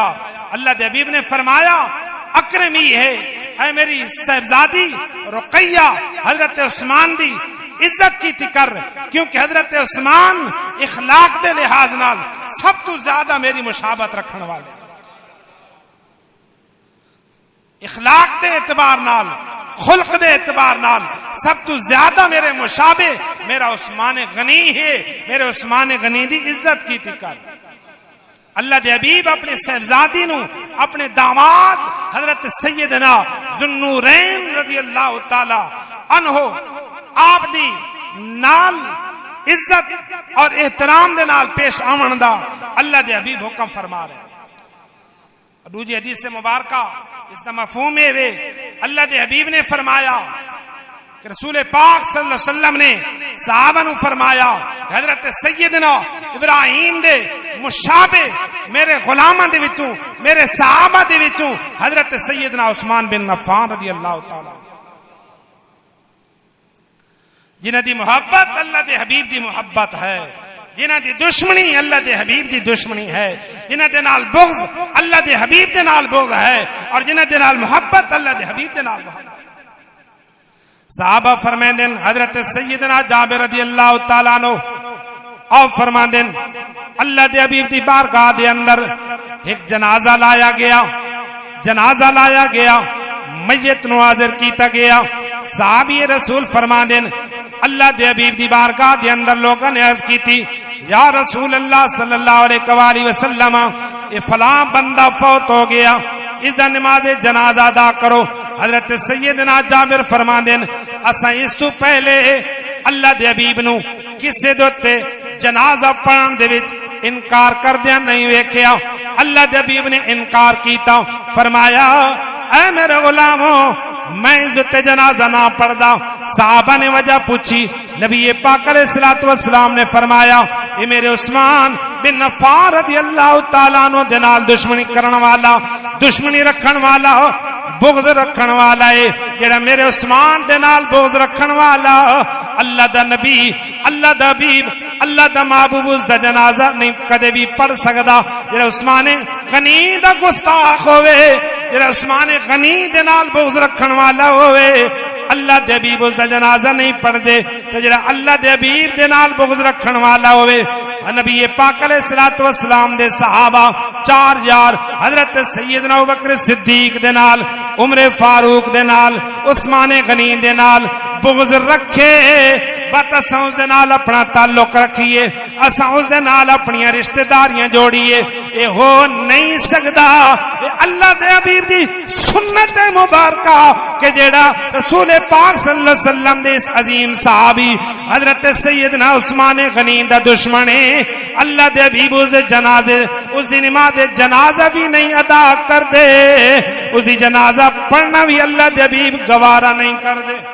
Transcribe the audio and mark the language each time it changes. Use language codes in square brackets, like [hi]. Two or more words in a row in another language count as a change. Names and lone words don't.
[pa] اللہ دے حبیب نے فرمایا اکرمی ہے اے میری صاحبزادی رقیہ حضرت عثمان دی عزت کی کر، کیونکہ حضرت عثمان اخلاق دے لحاظ نال سب تو زیادہ میری مشابہت رکھن والے، اخلاق دے اعتبار نال، خلق دے اعتبار نال سب تو زیادہ میرے مشابہ میرا عثمان غنی ہے، میرے عثمان غنی دی عزت کی کر۔ اللہ دے حبیب اپنے صاحبزادی نو اپنے داماد حضرت سیدنا ذوالنورین رضی اللہ تعالی عنہ آپ دی نال عزت اور احترام دے نال پیش آون دا اللہ دے حبیب حکم فرما رہے ہیں۔ [ur] دوسری حدیث سے مبارکہ اس کا مفہوم ہے [pa] اللہ دے حبیب نے فرمایا کہ رسول پاک صلی اللہ علیہ وسلم نے صحابہ نو فرمایا حضرت سیدنا ابراہیم دے مشابہ میرے غلاماں دے وچوں، میرے صحابہ دے وچوں حضرت سیدنا عثمان بن عفان رضی اللہ تعالی جنہاں دی محبت اللہ دے حبیب دی محبت ہے، جنہاں دی دشمنی اللہ دے حبیب دی دشمنی ہے، جنہاں دے نال بغض اللہ دے حبیب دے نال بغض ہے، اور جنہاں دے نال محبت اللہ دے حبیب دے نال محبت۔ صحابہ فرمائندن حضرت سیدنا جابر رضی اللہ تعالیٰ عنہ اور فرمائندن اللہ دے حبیب دی بارگاہ دے اندر ایک جنازہ لایا گیا، میت نو حاضر کیتا گیا۔ صحابی رسول فرمائندن اللہ دے حبیب دی بارگاہ دے اندر [ur] لوگوں نے عرض کی تھی [pa] یا رسول اللہ صلی اللہ علیہ وسلم [ur] یہ فلاں بندہ فوت ہو گیا، [pa] اس دا نماز جنازہ ادا کرو۔ حضرت سیدنا جابر فرماندن اساں اس تو پہلے اللہ دے حبیب نو کسے دوتے جنازہ پڑھن دے وچ انکار کردیا نہیں ویکھیا۔ اللہ دے حبیب نے انکار کیتا، فرمایا اے میرے غلاموں میں عزت جنازہ نہ پڑھدا۔ صحابہ نے وجہ پوچھی، نبی پاک علیہ الصلوۃ والسلام نے فرمایا یہ میرے عثمان بن عفان رضی اللہ تعالیٰ عنہ دے نال دشمنی کرن والا، دشمنی رکھن والا، بغض رکھن والا ہے، جڑا میرے عثمان دے نال بغض رکھن والا اللہ دا نبی، اللہ دا حبیب، اللہ دا محبوب اس دا جنازہ نہیں کدے بھی پڑھ سکدا۔ جڑا عثمان غنی دا گستاخ ہوئے، جڑا عثمان غنی دے نال بغض رکھن والا ہوئے، اللہ دے حبیب اس دا جنازہ نہیں پڑھ دے۔ تے جڑا اللہ دے حبیب دے نال بغض رکھن والا ہوئے، نبی پاک علیہ الصلوۃ والسلام دے صحابہ چار یار حضرت سیدنا ابوبکر صدیق دے نال، عمر فاروق دے نال، عثمان غنی دے نال بغض رکھے، بس اساں اس دے نال اپنا تعلق رکھیے، اساں اس دے نال اپنی رشتہ داریاں جوڑیے، اے ہو نہیں سکدا۔ اللہ دے حبیب دی سنت مبارکہ کہ جیڑا رسول پاک صلی اللہ علیہ وسلم دے اس عظیم صحابی حضرت سیدنا عثمان غنی دا دشمن ہے، اللہ دے حبیب اس دے جنازے، اس دی نماز جنازہ بھی نہیں ادا کر دے، اس دی جنازہ پڑھنا بھی اللہ دے حبیب گوارا نہیں کر دے۔